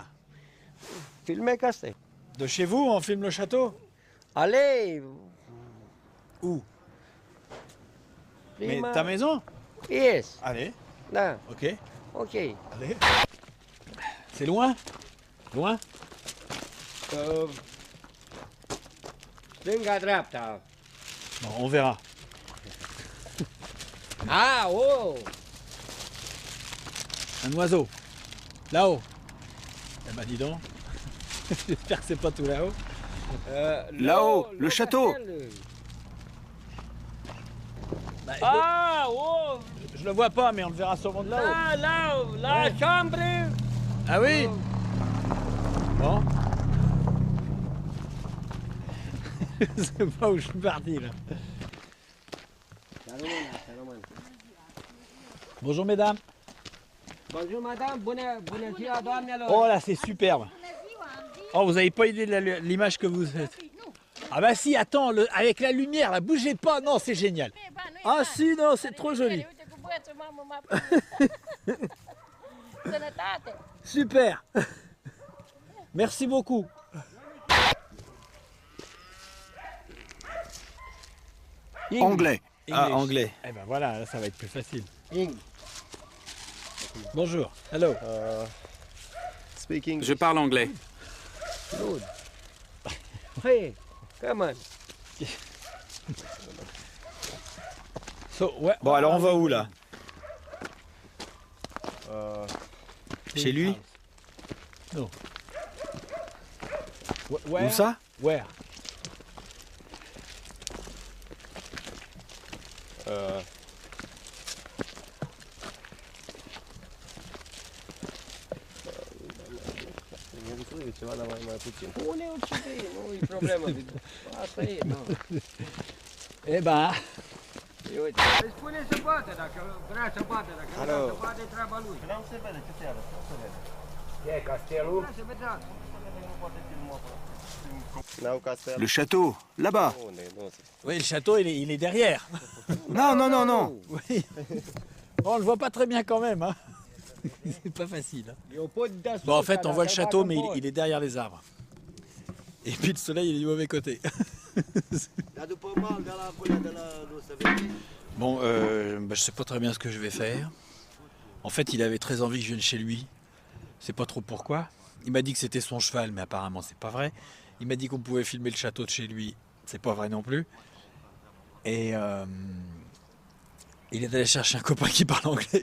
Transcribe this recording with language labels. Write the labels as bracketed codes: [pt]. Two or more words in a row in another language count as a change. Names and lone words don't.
[fr] Filmecastel. de chez vous, on filme le château? Allez, Où? Mais [ro] prima. [fr] ta maison? [en] Yes. [fr] Allez, [ro] Da, ok. ok. [fr] Allez. C'est loin? Loin? [ro] Stânga-dreapta. [fr] Bon, on verra. Ah, oh! Un oiseau. Là-haut. Eh ben dis donc. J'espère que c'est pas tout là-haut. Là-haut, le château. Bah, Ah, oh, je le vois pas, mais on le verra sûrement de là-haut. la chambre. Ah oui. Bon. Je sais pas où je suis parti là. Bonjour mesdames. Bonjour madame, [ro] bună ziua doamnelor. [fr] Oh là, c'est superbe. Oh, vous avez pas idée de l'image que vous faites. Ah bah si, attends, avec la lumière, là, bougez pas, non, c'est génial. Ah si, non, c'est trop joli. Super. Merci beaucoup. Anglais. Ah, anglais. Eh ben voilà, là, ça va être plus facile. Bonjour. Hello. [en] Speaking. [fr] Je parle anglais. [en] Good. Hey, come on. So, [fr] ouais. Bon, alors on va où là? Chez lui? Non. Where? Où ça? [en] Where? [ro] Ceva, dar mai puțin. Pune orice vrei, nu e problemă. Asta e, nu. [fr] Eh ben, [ro] E, uite. Îi spune să bată, dacă vrea să bată, dacă nu vrea să bată, e treaba lui. Vreau să vede ce se arată. Să vede. E castelul? Vrea să vedea. N-au castel. [fr] Le château, là-bas. [ro] Unde e? Nu se. [fr] oui, le château, il est derrière. Non, non, non, non. Oui. Bon, on le voit pas très bien quand même. Hein. C'est pas facile. Hein. [ro] Eu pot deasupra, [fr] Bon, en fait, on voit le [ro] dacă [fr] château, [ro] bag [fr] mais [ro] în bord. [fr] il est derrière les arbres. Et puis le soleil, il est du mauvais côté. [ro] Dar după mal de la până de la nu se vede. [fr] Bon, bah, je sais pas très bien ce que je vais faire. En fait, il avait très envie que je vienne chez lui. Je sais pas trop pourquoi. Il m'a dit que c'était son cheval, mais apparemment c'est pas vrai. Il m'a dit qu'on pouvait filmer le château de chez lui. C'est pas vrai non plus. Et il est allé chercher un copain qui parle anglais.